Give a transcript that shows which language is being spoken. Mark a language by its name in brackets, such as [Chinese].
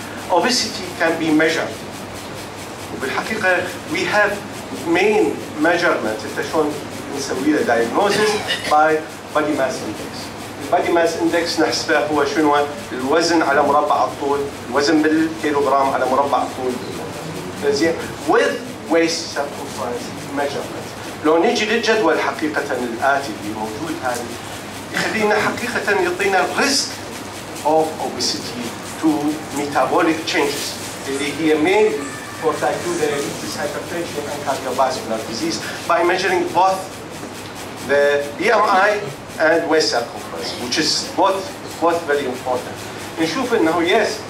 [English] Obesity can be measured. وبالحقيقة we have main measurement [Arabic] شلون نسوي له [English] diagnosis by body mass index. [Arabic] البادي ماس اندكس نحسبه هو شنو؟ الوزن على مربع الطول، الوزن بالكيلوغرام على مربع الطول. زين [English] with waist circumference measurement. [Arabic] لو نيجي للجدول حقيقة الآتي اللي موجود هذا يخلينا حقيقة يعطينا [English] risk of obesity to metabolic changes [Arabic] اللي هي [English] mainly for type 2 diabetes, hypertension, and cardiovascular disease by measuring both the BMI and waist circumference, which is both very important. [Arabic] نشوف انه [English] yes